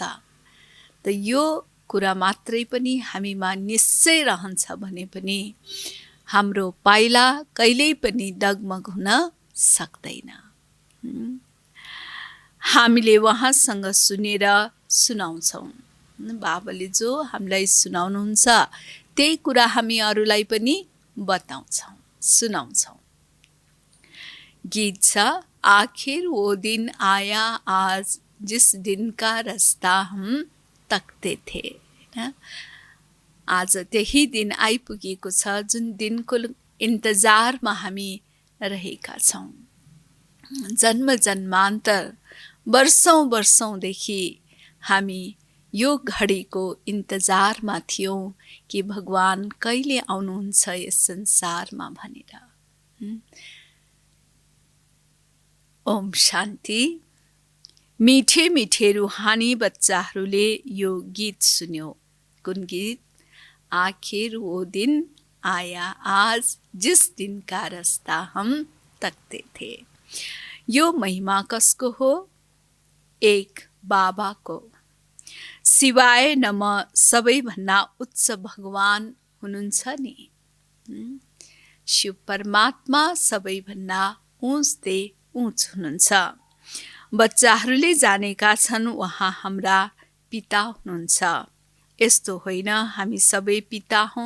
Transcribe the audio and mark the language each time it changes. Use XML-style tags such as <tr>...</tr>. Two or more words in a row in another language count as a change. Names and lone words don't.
<ne>त यो कुरा मात्रै पनि हामीमा निश्चय रहन्छ भने पनि हाम्रो पाइला कहिल्यै पनि डगमग हुन सक्दैन। हामीले उहाँसँग सुनेर सुनाउँछौँ। बाबाले जो हामीलाई सुनाउनुहुन्छ त्यही कुरा हामी अरूलाई पनि बताउँछौँ, सुनाउँछौँ। गीत छ,</ne> <hi>आखिर वो दिन आया आज जिस दिन का रास्ता हम तक्ते थे।</hi> <ne>आज त्यही दिन आइपुगेको छ जुन दिनको इन्तजारमा हामी रहेका छौँ। जन्म जन्मान्तर वर्षौँ वर्षौँदेखि हामी यो घडीको इन्तजारमा थियौँ कि भगवान कहिले आउनुहुन्छ यस संसारमा भनेर। ओम शान्ति।</ne> <hi>मीठे मीठे रूहानी</hi> <ne>बच्चाहरूले यो गीत सुन्यो। कुन गीत?</ne> <hi>आखिर वो दिन आया आज जिस दिन का रास्ता हम तक्ते थे।</hi> <ne>यो महिमा कसको हो? एक बाबाको। शिवाय नम सबैभन्दा उच्च भगवान हुनुहुन्छ नि। शिव परमात्मा सबैभन्दा उच्चते उच्च हुनुहुन्छ। बच्चाहरूले जानेका छन् उहाँ हाम्रा पिता हुनुहुन्छ। यस्तो होइन हामी सबै पिता हौँ।</ne>